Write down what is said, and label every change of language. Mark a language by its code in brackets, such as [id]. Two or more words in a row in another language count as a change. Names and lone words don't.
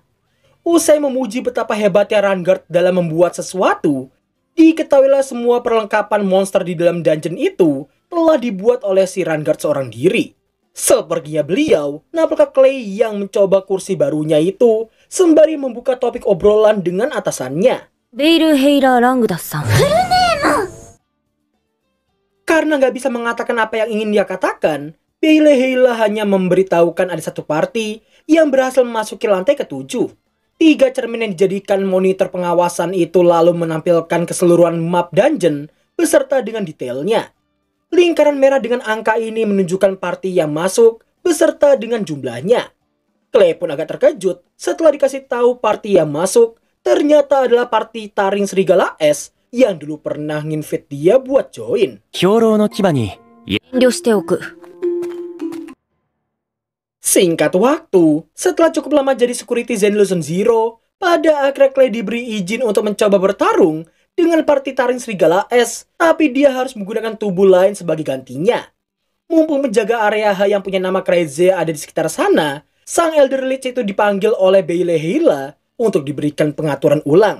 [id] Usai memuji betapa hebatnya Rangard dalam membuat sesuatu, diketahuilah semua perlengkapan monster di dalam dungeon itu telah dibuat oleh si Rangard seorang diri. Sepertinya beliau, nampaknya Clay yang mencoba kursi barunya itu sembari membuka topik obrolan dengan atasannya. [ja] ベイルヘイラー・ラングダスさん。 [id] Karena nggak bisa mengatakan apa yang ingin dia katakan, Belehela hanya memberitahukan ada satu party yang berhasil memasuki lantai ke-7. 3 cermin yang dijadikan monitor pengawasan itu lalu menampilkan keseluruhan map dungeon beserta dengan detailnya. Lingkaran merah dengan angka ini menunjukkan party yang masuk beserta dengan jumlahnya. Clay pun agak terkejut setelah dikasih tahu party yang masuk ternyata adalah party Taring Serigala S yang dulu pernah nginvite dia buat join. [ja] 兵糧の牙に遠慮しておく。 [id] Singkat waktu, setelah cukup lama jadi security Zenluzon Zero, pada akhirnya Clay diberi izin untuk mencoba bertarung dengan party Taring Serigala S, tapi dia harus menggunakan tubuh lain sebagai gantinya. Mumpung menjaga area yang punya nama Crazy ada di sekitar sana, sang Elder Lich itu dipanggil oleh Belehela untuk diberikan pengaturan ulang.